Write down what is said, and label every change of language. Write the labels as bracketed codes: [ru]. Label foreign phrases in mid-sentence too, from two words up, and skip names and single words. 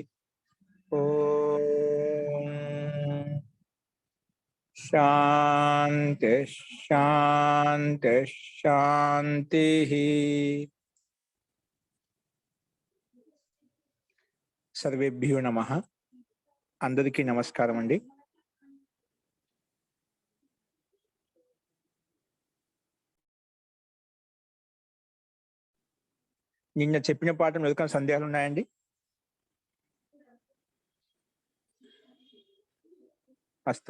[sa] ओम शांति शांति शांति। सर्वेभ्यो नमः। [te] అందరికీ నమస్కారం అండీ। నిన్న చెప్పిన పాఠం ఏదైనా సందేహాలు ఉన్నాయండి? అస్తు.